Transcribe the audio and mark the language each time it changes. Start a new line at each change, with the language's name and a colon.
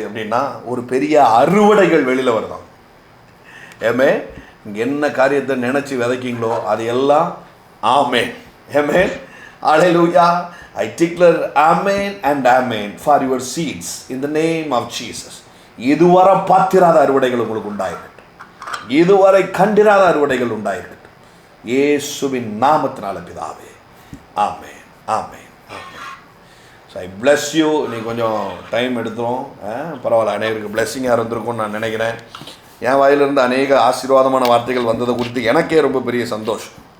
Tamil: அப்படின்னா ஒரு பெரிய அறுவடைகள் வெளியில் வருதான். ஏமே இங்கே என்ன காரியத்தை நினச்சி விதைக்கிங்களோ அது எல்லாம் ஆமேன். ஏமேன். ஹல்லேலூயா.
English: I declare amen and amen for your seeds in the name of Jesus.
Tamil: இதுவரை பார்த்திராத அறுவடைகள் உங்களுக்கு உண்டாயிருக்கட்டும். இதுவரை கண்டிராத அறுவடைகள் உண்டாயிருக்கட்டும். இயேசுவின் நாமத்தினால பிதாவே. ஆமென் ஆமென் ஆமென்.
English: So I bless you.
Tamil: நீ கொஞ்சம் டைம் எடுத்துரும், பரவாயில்ல. அநேகருக்கு பிளெஸ்ஸிங்காக இருந்திருக்கும்னு நான் நினைக்கிறேன். என் வாயிலிருந்து அநேக ஆசீர்வாதமான வார்த்தைகள் வந்ததை குறித்து எனக்கே ரொம்ப பெரிய சந்தோஷம்.